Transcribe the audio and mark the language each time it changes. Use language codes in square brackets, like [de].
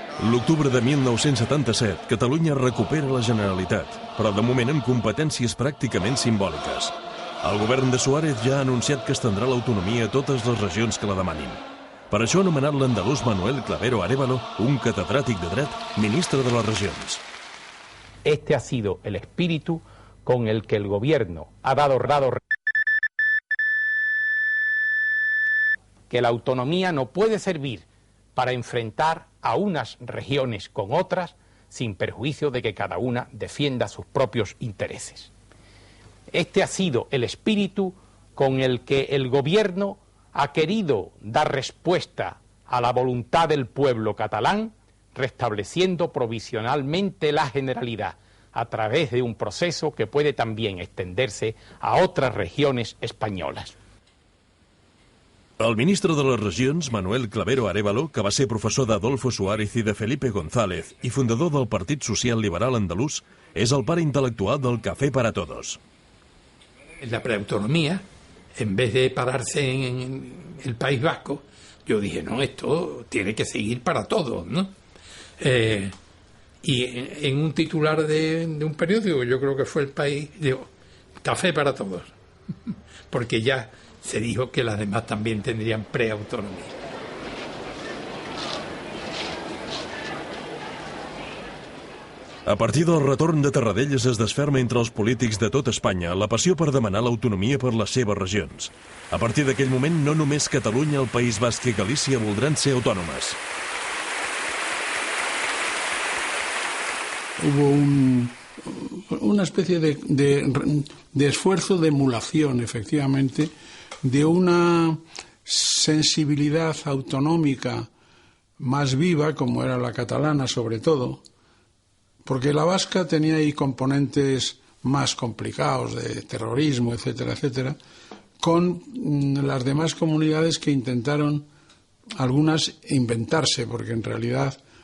[ca] L'octubre de 1977, Catalunya recupera la Generalitat, però de moment amb competències pràcticament simbòliques. El govern de Suárez ja ha anunciat que estendrà l'autonomia a totes les regions que la demanin. Per això ha nomenat l'andalús Manuel Clavero Arévalo, un catedràtic de dret, ministre de les regions. [es] Este ha sido el espíritu con el que el gobierno ha dado que la autonomía no puede servir para enfrentar a unas regiones con otras sin perjuicio de que cada una defienda sus propios intereses. Este ha sido el espíritu con el que el gobierno ha querido dar respuesta a la voluntad del pueblo catalán, restableciendo provisionalmente la Generalidad a través de un proceso que puede también extenderse a otras regiones españolas. [ca] El ministre de les Regions, Manuel Clavero Arévalo, que va ser professor d'Adolfo Suárez i de Felipe González i fundador del Partit Social Liberal Andalús, és el pare intel·lectual del Café para Todos. [es] La preautonomía, en vez de pararse en el País Vasco, yo dije, no, esto tiene que seguir para todos, ¿no? Y en un titular de un periódico, yo creo que fue El País, digo, Café para Todos, porque ya se dijo que las demás también tendrían preautonomía. [ca] A partir del retorn de Tarradellas es desferma entre els polítics de tot Espanya la passió per demanar l'autonomia per les seves regions. A partir d'aquell moment, no només Catalunya, el País Basc i Galícia voldran ser autònomes. [es] Hubo una especie de esfuerzo de emulación, efectivamente, de una sensibilidad autonómica más viva, como era la catalana sobre todo, porque la vasca tenía ahí componentes más complicados de terrorismo, etcétera, etcétera, con las demás comunidades que intentaron, algunas, inventarse, porque en realidad,